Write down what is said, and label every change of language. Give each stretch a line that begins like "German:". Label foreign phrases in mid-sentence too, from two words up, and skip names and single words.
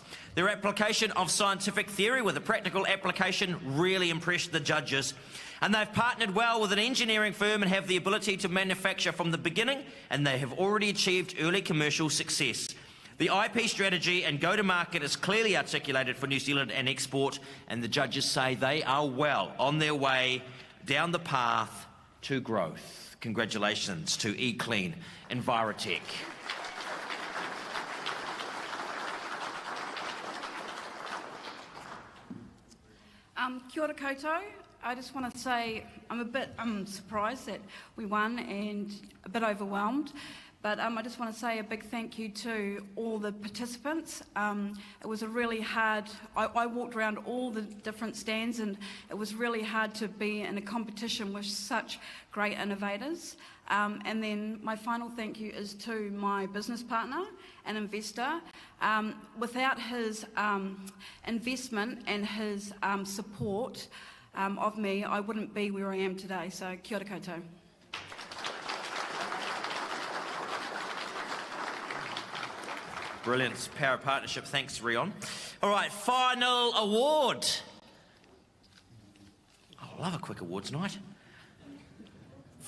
English: Their application of scientific theory with a practical application really impressed the judges, and they've partnered well with an engineering firm and have the ability to manufacture from the beginning, and they have already achieved early commercial success. The IP strategy and go-to-market is clearly articulated for New Zealand and export, and the judges say they are well on their way down the path to growth. Congratulations to eClean Envirotech.
Māori: Kia ora koutou.
English: I just want to say I'm surprised that we won and a bit overwhelmed. But I just want to say a big thank you to all the participants. It was a really hard, I walked around all the different stands, and it was really hard to be in a competition with such great innovators. And then my final thank you is to my business partner and investor. Without his investment and his support of me, I wouldn't be where I am today. So
Māori: kia ora koutou.
English: Brilliant. Power of partnership. Thanks, Rion. All right, final award. I love a quick awards night.